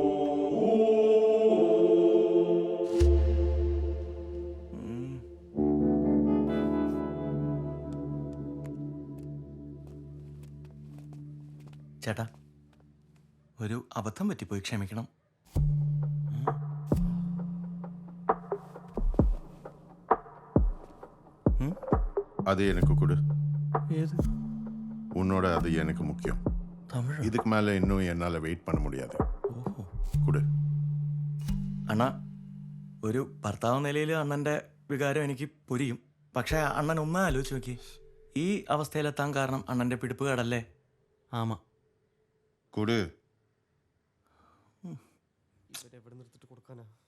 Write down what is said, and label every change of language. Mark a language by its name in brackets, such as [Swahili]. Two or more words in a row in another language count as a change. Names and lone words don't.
[Malayalam] ചേട്ടാ, ഒരു അബദ്ധം പറ്റിപ്പോയി, ക്ഷമിക്കണം. [Tamil] அது எனக்கு கொடு. [Malayalam] ഏത്? [Tamil] உன்னோட அது எனக்கு முக்கியம். [Malayalam] തമിഴ്? [Tamil] இதுக்கு மேலே இன்னும் என்னால் வெயிட் பண்ண முடியாது. கொடு. [Malayalam] അണ്ണ, ഒരു ഭർത്താവ് നിലയിൽ അണ്ണൻ്റെ വികാരം എനിക്ക് പുരിയും. പക്ഷേ അണ്ണൻ ഒന്ന് ആലോചിച്ച് നോക്കി, ഈ അവസ്ഥയിലെത്താൻ കാരണം അണ്ണൻ്റെ പിടിപ്പുകേടല്ലേ? [Tamil] ആമാ. கொடு. [Malayalam] എവിടെ നിർത്തിട്ട് കൊടുക്കാനാ?